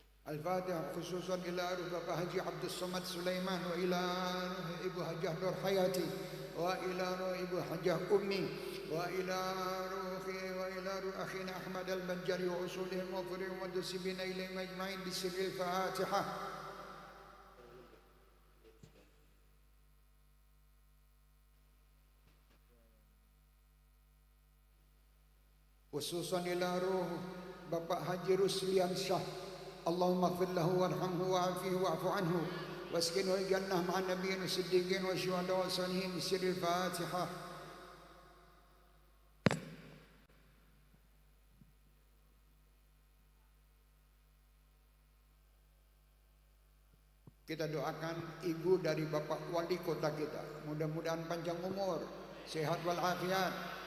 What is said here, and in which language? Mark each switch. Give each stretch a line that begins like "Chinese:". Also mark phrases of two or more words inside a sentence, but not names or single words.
Arabic: الفاتحة خصوصا إلى روح Bapak Haji Abdul Somad Sulaiman، وإلى روح Ibu Hajah Nur Hayati، وإلى روح Ibu Hajah Ummi، وإلى روح أخينا Ahmad Al-Banjari وأصولهم وفروعهم ومن نسب إليهم أجمعين بسر الفاتحة. خصوصا إلى روح Bapak Haji Ruslian Shah، اللهم اغفر له وارحمه وعافه واعف عنه وأسكنه الجنة مع النبيين والصديقين والشهداء والصالحين بسر الفاتحة.
Indonesian: Kita doakan ibu dari Bapak Wali Kota kita, mudah-mudahan panjang umur, sehat walafiat.